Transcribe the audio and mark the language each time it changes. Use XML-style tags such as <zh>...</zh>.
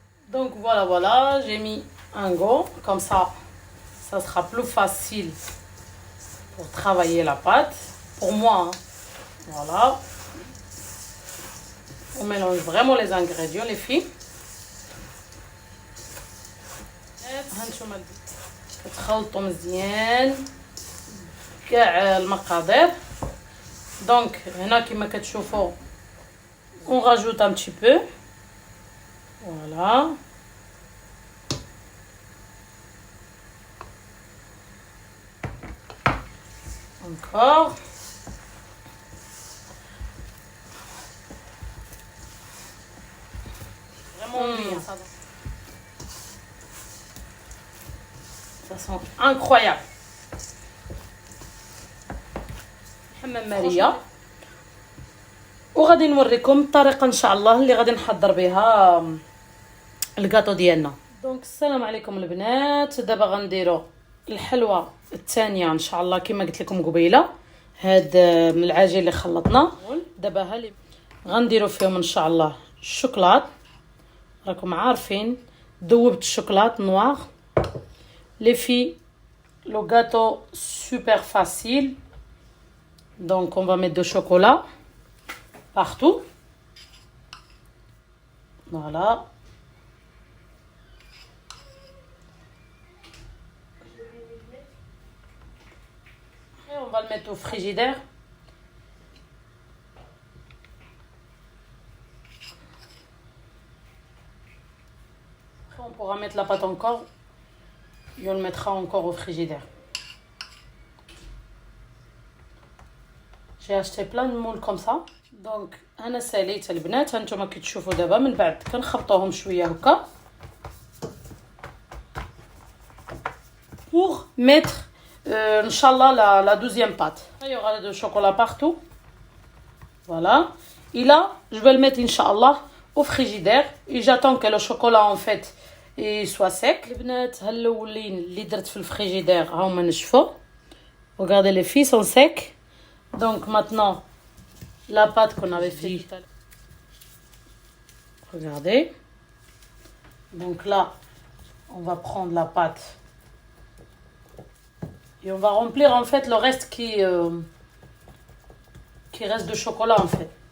<fr>Donc voilà, j'ai mis un go, comme ça sera plus facile pour travailler la pâte, pour moi, hein. Voilà. On mélange vraiment les ingrédients les filles.</fr> <ar>هانتوما كتخلطوا مزيان كاع المقادير.</ar> <fr>دونك</fr> <ar>هنا كما كتشوفوا</ar> <fr>on rajoute un petit peu, voilà. Encore. Vraiment bien. Ça sent incroyable.</fr> <ar>حمام ماريا. وغادي نوريكم الطريقه ان شاء الله اللي غادي نحضر بها الكاطو ديالنا. دونك السلام عليكم البنات. دابا غنديروا الحلوه الثانيه ان شاء الله كما قلت لكم قبيله. هاد من العجين اللي خلطنا دابا هالي غنديروا فيهم ان شاء الله الشوكولات. راكم عارفين ذوبت الشوكولات نوار لي في لو غاتو سوبر فاسيل.</ar> <fr>دونك on va mettre de chocolat partout, voilà. Et on va le mettre au frigidaire. Après on pourra mettre la pâte encore et on le mettra encore au frigidaire. J'ai acheté plein de moules comme ça.</fr> <ar>دونك انا ساليت البنات، هانتوما كتشوفوا دابا من بعد كنخبطوهم شويه هكا</ar> <fr>pour mettre inchallah la deuxième pâte. Il y aura du chocolat partout, voilà. Et là je vais le mettre inchallah au frigidaire et j'attends que le chocolat en fait il soit sec.</fr> <ar>البنات هالولين اللي درت في الفريجيدير هاهما نشفوا.</ar> <fr>Regardez les filles sont secs. Donc maintenant la pâte qu'on avait fait tout à l'heure. Regardez. Donc là, on va prendre la pâte et on va remplir en fait le reste qui reste de chocolat en fait.</fr>